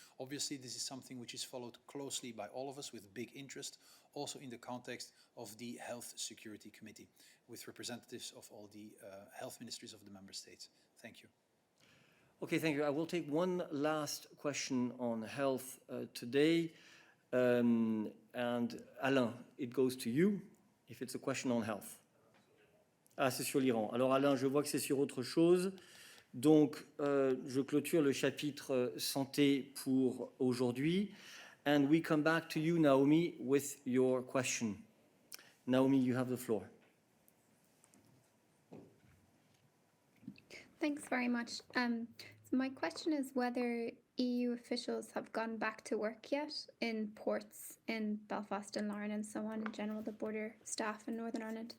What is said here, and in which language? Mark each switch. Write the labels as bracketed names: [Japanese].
[English] Obviously, this is something which is followed closely by all of us with big interest, also in the context of the Health Security Committee, with representatives of all the health ministries of the member states. Thank you. Okay, thank you. I will take one last question on health today. And Alain, it goes to you if it's a question on health. [French] Ah, c'est sur l'Iran. Alors Alain, je vois que c'est sur autre chose. Donc, je clôture le chapitre santé pour aujourd'hui. [English] And we come back to you, Naomi, with your question. Naomi, you have the floor. Thanks very much. So my question is whether EU officials have gone back to work yet in ports in Belfast and Larne and so on, in general, the border staff in Northern Ireland.